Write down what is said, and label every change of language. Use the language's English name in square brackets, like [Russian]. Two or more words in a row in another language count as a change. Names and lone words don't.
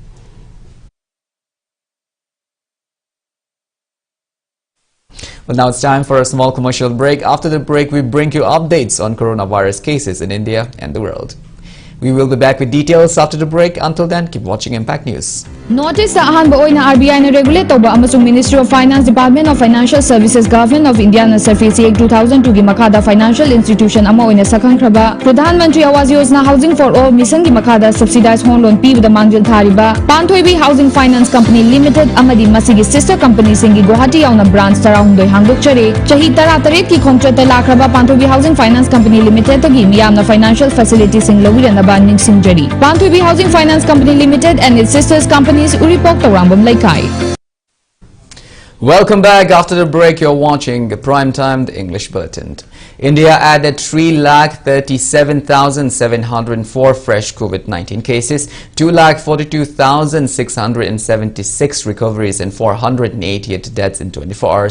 [English] Well, now it's time for a small commercial break. After the break, we bring you updates on coronavirus cases in India and the world. We will be back with details after the break. Until then, keep watching Impact News. [Manipuri] Notice the ahanba oina RBI na regulate toba amasung Ministry of Finance Department of Financial Services Government of India na Surface 2002 gi makada [English] financial institution [Manipuri] ama oina sakhangkraba Pradhan Mantri Awas Yojana Housing for All mission gi makada [English] subsidized home loan [Manipuri] pibada mangjil thariba Panthoibi Housing Finance Company Limited amadi masigi [English] sister company [Manipuri] singi Guwahati yauna branch tarahundoi hangdokchare chahi 13 ki khongchata lakraba Panthoibi Housing Finance Company Limited tagi miyamna [English] financial facilities [Manipuri] sing lawirana Singjari. Panthoibi Housing Finance Company Limited and its sisters companies Uripok Tarambam Laikai. [English] Welcome back. After the break, you're watching Primetime, the English Bulletin. India added 3,37,704 fresh COVID-19 cases, 2,42,676 recoveries and 488 deaths in 24 hours.